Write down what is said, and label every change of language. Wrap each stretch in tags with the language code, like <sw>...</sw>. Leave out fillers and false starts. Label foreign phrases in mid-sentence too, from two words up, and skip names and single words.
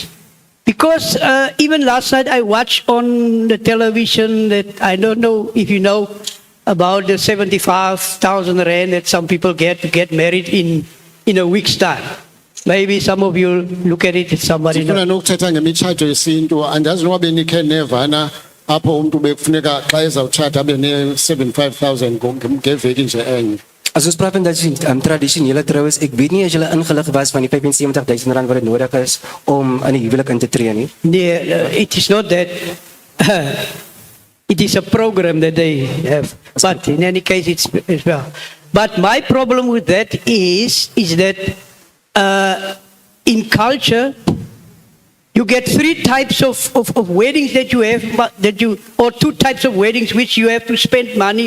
<en>Because even last night I watched on the television that, I don't know if you know, about the 75,000 rand that some people get to get married in a week's time. Maybe some of you look at it, somebody</en> <xh>Sifuna nokuthetha ngemitshato yesintu, andazi noba benikhe nevana apho umuntu bekufuneka xa ezawutshata abe ne-75,000 ngeveki nje enye.</xh> <af>As ons praat van dat tradisionele troues, ek weet nie as julle ingelig was van die 75,000 rand wat dit nodig is om in die huwelik in te tree nie. Nee,</af> <en>it is not that. It is a program that they have. But in any case, it's as well. But my problem with that is that in culture, you get three types of weddings that you have, or two types of weddings which you have to spend money.</en>